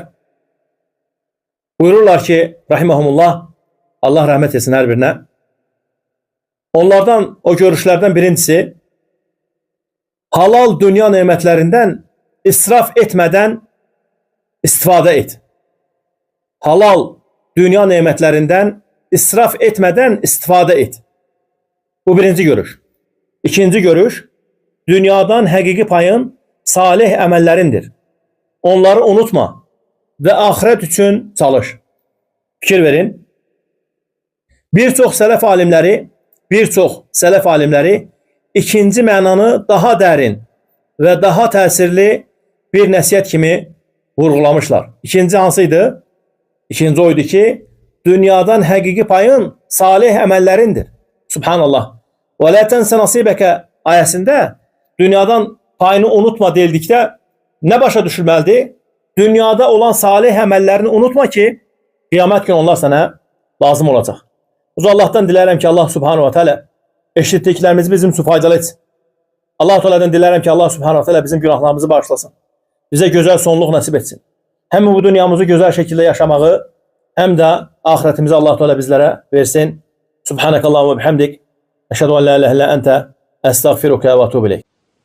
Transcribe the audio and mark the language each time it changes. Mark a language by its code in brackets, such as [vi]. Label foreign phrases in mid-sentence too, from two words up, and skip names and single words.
[az] Buyururlar ki, rahiməhumullah, Allah rəhmət etsin hər birinə. Onlardan, o görüşlərdən birincisi, halal dünya nemətlərindən israf etmədən istifadə et. Halal dünya nemətlərindən israf etmeden istifade et. Bu birinci görüş. İkinci görüş, dünyadan həqiqi payın salih əməllərindir. [tr] Onları unutma ve ahiret için çalış. [az] Fikir verin. Birçok sələf alimləri ikinci mənanı daha dərin ve daha təsirli bir nəsihət kimi vurgulamışlar. İkinci hansıydı? İkinci oydu ki, dünyadan həqiqi payın salih əməllərindir. Subhanallah. [ar] ولا تنس نصيبك [az] ayəsində dünyadan payını unutma deyildikdə ne başa düşülməlidir? Dünyada olan salih əməllərini unutma ki, qiyamət günü onlar sənə lazım olacaq. Allah'tan dilərəm ki, Allah [ar] سبحانه وتعالى [az] eşitdiklərimizi bizim üçün faydalı etsin. Allah Teala'dan dilərəm ki, Allah [ar] سبحانه وتعالى [az] bizim günahlarımızı bağışlasın. [tr] Bize güzel sonluq nəsib etsin. Hem bu dünyamızı güzel şekilde yaşamağı, hem de ahiretimizi Allah Teala bizlere versin. [ar] سبحانك اللهم وبحمدك. أشهد أن لا إله إلا أنت أستغفرك وأتوب إليك.